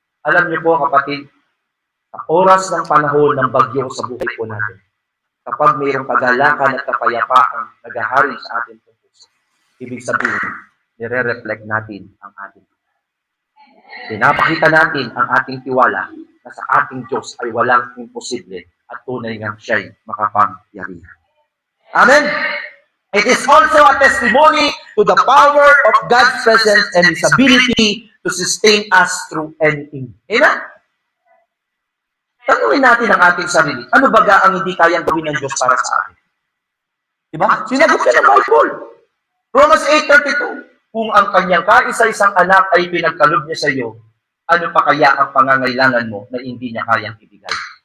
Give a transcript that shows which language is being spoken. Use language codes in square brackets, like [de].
[tl] Alam niyo po kapatid, sa oras ng panahon ng bagyo sa buhay po natin, kapag mayroong kagalakan at kapayapaang naghahari sa ating puso, ibig sabihin, nire-reflect natin ang ating Diyos. Pinapakita natin ang ating tiwala na sa ating Diyos ay walang imposible at tunay nga siya'y makapangyarihan. Amen? [en] It is also a testimony to the power of God's presence and His ability to sustain us through anything. Amen? [tl] Tanungin natin ang ating sarili. Ano baga ang hindi kayang gawin ng Diyos para sa atin? Diba? Sinagot siya ng Bible. Romans 8:32. Kung ang kanyang kaisa-isang anak ay pinagkaloob niya sa iyo, ano pa kaya ang pangangailangan mo na hindi niya kayang ibigay?